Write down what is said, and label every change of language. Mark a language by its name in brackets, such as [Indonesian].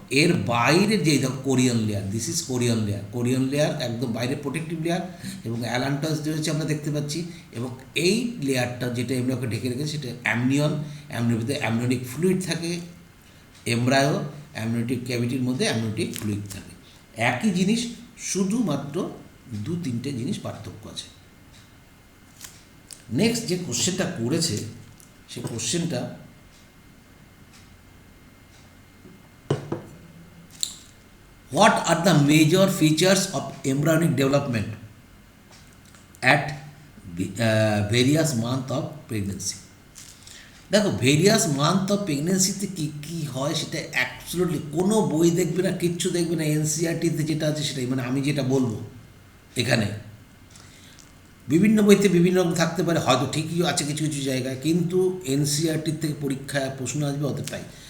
[Bangla] এর বাইরে যে Korean layer, [English] this is chorion layer [Bangla] একদম বাইরে প্রোটেক্টিভ লেয়ার, এবং অ্যালান্টাস রয়েছে আমরা দেখতে পাচ্ছি, এবং এই লেয়ারটা যেটা এমব্রায়োকে ঢেকে রেখেছে সেটা অ্যামনিয়র ভিতরে অ্যামনিওটিক ফ্লুইড থাকে, এমব্রায়ো অ্যামনিওটিক ক্যাভিটির মধ্যে অ্যামনিওটিক ফ্লুইড থাকে, একই জিনিস, শুধুমাত্র 2-3টে জিনিস পার্থক্য আছে। নেক্সট যে কোশ্চেনটা করেছে সে কোশ্চেনটা [English] what are the major features of embryonic development at various month of pregnancy? [Bangla] দেখো ভেরিয়াস মান্থ অফ প্রেগনেন্সিতে কী কী হয় সেটা অ্যাবসলিউটলি কোনো বই দেখবে না, কিচ্ছু দেখবে না, এনসিআরটিতে যেটা আছে সেটাই, মানে আমি যেটা বলবো এখানে বিভিন্ন বইতে বিভিন্ন রকম থাকতে পারে, হয়তো ঠিকই আছে কিছু কিছু জায়গায়, কিন্তু এনসিআরটির থেকে পরীক্ষায় প্রশ্ন আসবে অতটাই।